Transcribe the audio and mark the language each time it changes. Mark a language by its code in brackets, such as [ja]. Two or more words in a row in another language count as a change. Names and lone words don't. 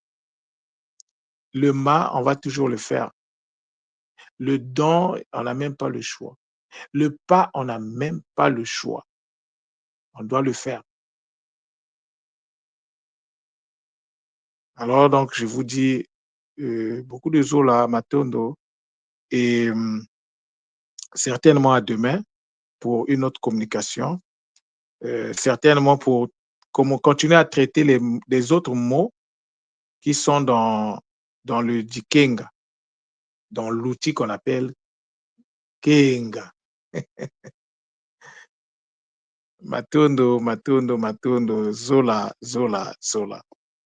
[fr] Le ma, on va toujours le faire. Le don, on n'a même pas le choix. Le pas, on n'a même pas le choix. On doit le faire. Alors donc je vous dis, beaucoup de [kg] zola matondo [fr] et certainement à demain pour une autre communication, certainement pour comment continuer à traiter les autres mots qui sont dans le Dikenga, dans l'outil qu'on appelle Kenga. [kg] Matondo, matondo, matondo, zola, zola, zola.